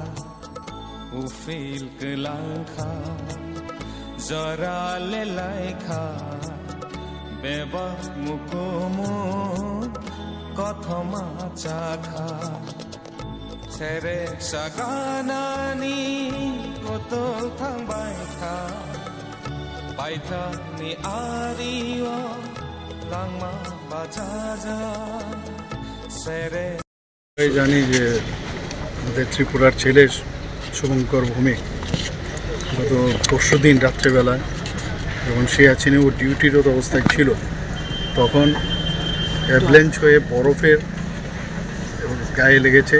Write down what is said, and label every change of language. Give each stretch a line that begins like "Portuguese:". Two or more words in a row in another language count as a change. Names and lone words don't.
Kok Borok: ufil gelangkha zara le laikha beba mukumu kothoma chakha sere saganani kotol thang baikha baitha ni ariwa langma bajaja sere
Bangla: জানি যে আমাদের ত্রিপুরার ছেলে শুভঙ্কর ভৌমিক গত পরশু দিন রাত্রেবেলায় যখন সিয়াচিনে ও ডিউটিরত অবস্থায় ছিল তখন অ্যাভলেঞ্চ হয়ে বরফের গায়ে লেগেছে।